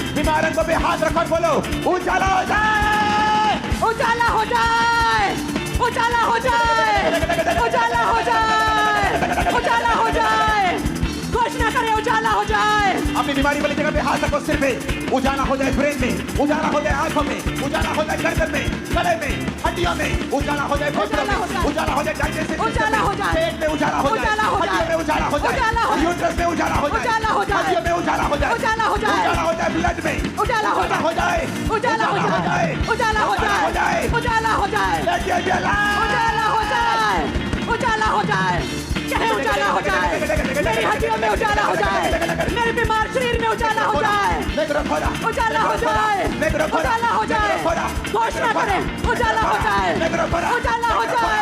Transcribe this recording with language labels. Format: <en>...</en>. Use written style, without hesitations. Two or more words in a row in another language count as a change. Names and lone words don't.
<hi>बीमारों को भी हाथ रखो और बोलो उजाला हो जाए, उजाला हो जाए उजाला हो जाए उजाला हो जाए उजाला हो जाए घोषणा करें उजाला हो जाए अपनी बीमारी वाली जगह पे हाथ रखो, सिर पे उजाला हो जाए, ब्रेन में उजाला हो जाए, आंखों में उजाला हो जाए, गर्दन में, गले में, हड्डियों में उजाला हो जाए, फेफड़ों में उजाला हो जाए, डाइजेस्टिव उजाला हो जाए, पेट में उजाला हो जाए, उजाला हो जाए, हड्डियों में उजाला हो जाए, उजाला हो जाए, यूट्रस में उजाला हो जाए, उजाला हो जाए, हड्डियों में उजाला हो जाए, उजाला हो जाए, उजाला हो जाए, ब्लड में उजाला हो हो जाए, उजाला हो जाए, उजाला हो जाए, उजाला हो जाए,</hi> <en>Let there be a light.</en> <hi>उजाला हो जाए, उजाला हो जाए, कहे उजाला हो जाए, मेरी हड्डियों में उजाला हो जाए, मेरे बीमार शरीर में उजाला हो जाए, Necrophora. उजाला हो जाए, उजाला हो जाए, घोषणा करें, उजाला हो जाए, Necrophora. उजाला हो जाए,</hi>